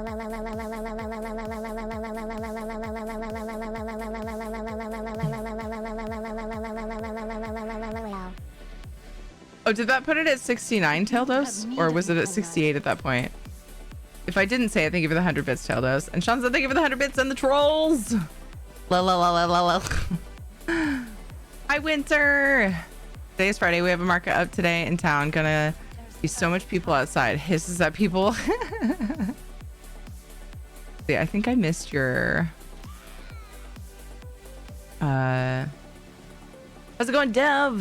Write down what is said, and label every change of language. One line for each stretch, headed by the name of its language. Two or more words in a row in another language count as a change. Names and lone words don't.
English: Oh, did that put it at 69, Taildos? Or was it at 68 at that point? If I didn't say it, thank you for the 100 bits, Taildos. And Sean said, thank you for the 100 bits and the trolls. La la la la la la. Hi, Winter. Today is Friday. We have a market up today in town. Gonna be so much people outside. Hisses at people. See, I think I missed your... How's it going, Dev?